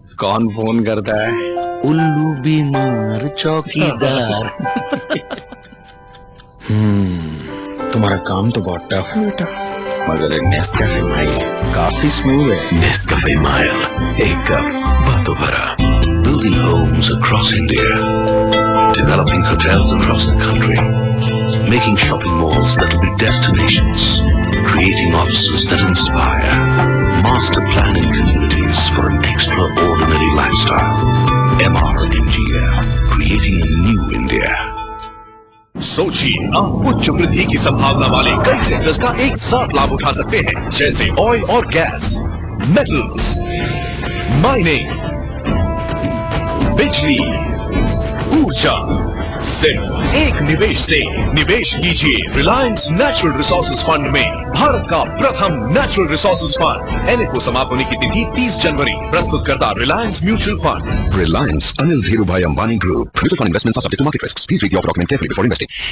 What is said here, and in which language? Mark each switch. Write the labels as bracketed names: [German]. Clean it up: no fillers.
[Hindi] कौन फोन करता है? उल्लू बीमार चौकीदार। तुम्हारा काम तो बहुत टफ है बेटा, मगर एक नेस्कैफे माइल्ड काफी स्मूथ है। नेस्कैफे माइल्ड, एक कप बातों भरा। [English] Building homes across India, developing hotels across the country, making shopping malls that will be destinations, creating offices that inspire, master planning communities for an extraordinary lifestyle. MRNGF, creating a new India. [Hindi] सोचिए, आप उच्च वृद्धि की संभावना वाले कई sectors का एक साथ लाभ उठा सकते हैं, जैसे ऑयल और गैस, मेटल्स, माइनिंग, बिजली, ऊर्जा। सिर्फ एक निवेश से निवेश कीजिए रिलायंस नेचुरल रिसोर्सेज फंड में, भारत का प्रथम नेचुरल रिसोर्सेज फंड। NFO समाप्त होने की तिथि 30 जनवरी। प्रस्तुत करता Reliance mutual fund. [English] Reliance Anil Dhirubhai Ambani Group. Mutual fund investments are subject to market risks. Please read your document carefully before investing.